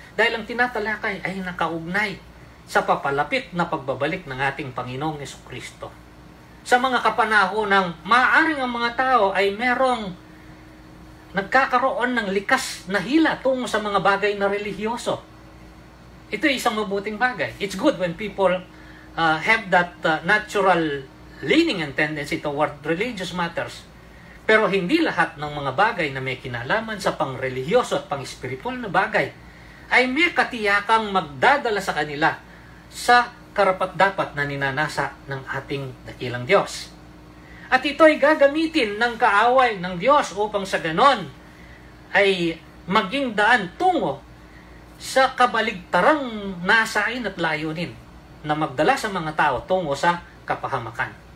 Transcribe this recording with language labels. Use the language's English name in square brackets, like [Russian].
[Filipino] Dahil ang tinatalakay ay nakaugnay sa papalapit na pagbabalik ng ating Panginoong Jesucristo. Sa mga kapanahon ng maaaring ang mga tao ay merong nagkakaroon ng likas na hila tungo sa mga bagay na relihiyoso. Ito ay isang mabuting bagay. [English] It's good when people have that natural leaning and tendency toward religious matters. [Filipino] Pero hindi lahat ng mga bagay na may kinalaman sa pang-relihiyoso at pang-spiritual na bagay ay may katiyakang magdadala sa kanila sa karapat-dapat na ninanasa ng ating dakilang Diyos. At ito ay gagamitin ng kaaway ng Diyos upang sa ganon ay maging daan tungo sa kabaligtarang nasain at layunin na magdala sa mga tao tungo sa kapahamakan.